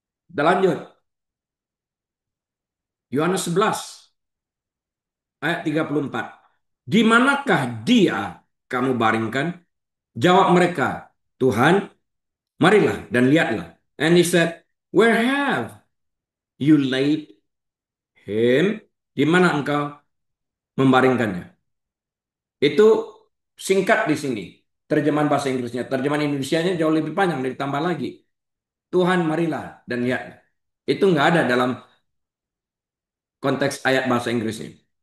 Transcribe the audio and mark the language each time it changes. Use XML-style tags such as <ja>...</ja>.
<id>Kita lanjut. Yohanes 11 ayat 34. Di manakah dia kamu baringkan? Jawab mereka, Tuhan, marilah dan lihatlah.</id> <en>And he said, where have you laid him?</en> <id>Di mana engkau membaringkannya? Itu singkat di sini. Terjemahan bahasa Inggrisnya. Terjemahan Indonesianya jauh lebih panjang, ditambah lagi. Tuhan marilah dan lihatlah. Itu nggak ada dalam konteks ayat bahasa Inggrisnya.</id>